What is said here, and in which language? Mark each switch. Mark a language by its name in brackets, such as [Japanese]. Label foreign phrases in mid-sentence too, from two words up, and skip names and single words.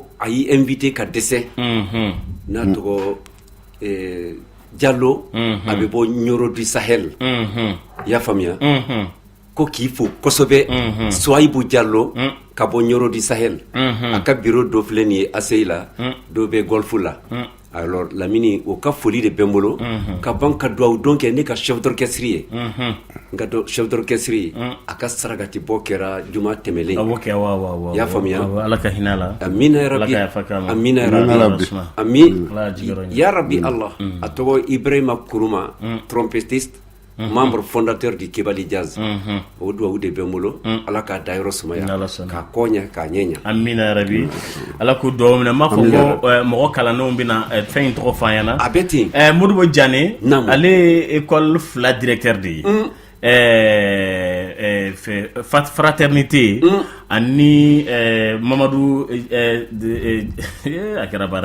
[Bambara] a y'i invité ka dɛsɛ n'a tɔgɔ Diallo a bɛ bɔ Nioro du Sahel i y'a faamuya ko k'i fo kosɛbɛ Sohaibou Diallo ka bɔ Nioro du Sahel a ka bureau dɔ filɛ nin ye ACI la dɔ bɛ Golf la alors Lamini o ka foli de bɛ n bolo ka ban ka dugawu dɔn kɛ ne ka [French] chef d'orchestre [Bambara] ye n ka [French] chef d'orchestre [Bambara] ye a ka sarakati bɔ kɛra juma tɛmɛlen i y'a faamuya ala ka hinɛ la [Arabic] آمين يا رب آمين يا رب آمين يا رب [Bambara] Allah a tɔgɔ Ibrahima Kuruma [French] trompettiste membre fondateur du Kebali Jazz [Bambara] o duwawu de bɛ n bolo ala k'a dayɔrɔ sumaya k'a kɔɲa k'a ɲɛɲa [Arabic] آمين يا رب [Bambara] ala k'o duwawu minɛ n b'a fɔ ko mɔgɔ kalannenw bɛna fɛn in tɔgɔ fɔ an ɲɛna a bɛ ten Modibo Diané ale ye [French] école 2 directeur [Bambara] de ye fraternité ani Mamadou a kɛra baara ye